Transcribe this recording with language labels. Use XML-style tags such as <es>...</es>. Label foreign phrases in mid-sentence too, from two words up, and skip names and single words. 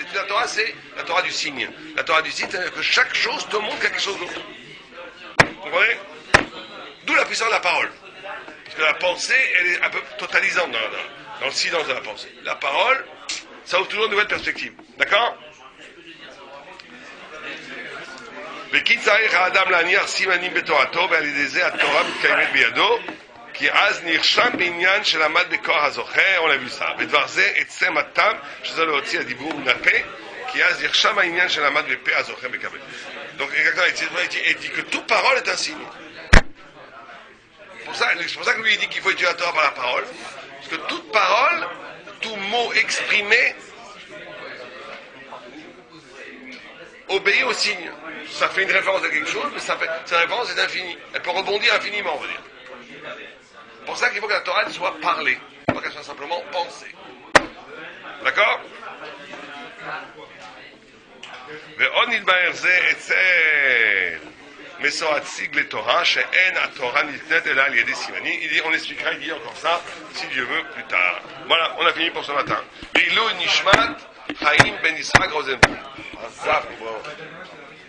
<fr>L'étude de la Torah, c'est la Torah du signe. La Torah du signe, c'est-à-dire que chaque chose te montre quelque chose d'autre. Vous comprenez? D'où la puissance de la parole. Parce que la pensée, elle est un peu totalisante dans le silence de la pensée. La parole, ça ouvre toujours une nouvelle perspective. D'accord?</fr> <he>וכי צריך האדם להניח סימנים בתורתו ועל ידי זה התורה מתקיימת בידו כי אז נרשם בעניין שלמד בכוח הזוכה,</he> <fr>on l'a vu ça.</fr> <he>ודבר זה עצם הטעם שזה להוציא הדיבור מן הפה כי אז נרשם העניין שלמד בפה הזוכה מקבל.</he> <fr>Donc exactement, il dit que toute parole est un signe. C'est pour ça que lui il dit qu'il faut étudier la Torah par la parole, parce que toute parole, tout mot exprimé obéit au signe. Ça fait une référence à quelque chose, mais cette référence est infinie. Elle peut rebondir infiniment, on va dire. C'est pour ça qu'il faut que la Torah elle soit parlée, pas qu'elle soit simplement pensée. D'accord?</fr> <he>ועוד נתבהר זה אצל מסורת סיג לתורה שאין התורה ניתנת אלא על ידי סימנים.</he> <fr>On expliquera, il dit encore ça, si Dieu veut, plus tard. Voilà, on a fini pour ce matin.</fr> <he>ועילוי נשמת חיים בן יצחק רוזנבלום. עזב, בואו.</he>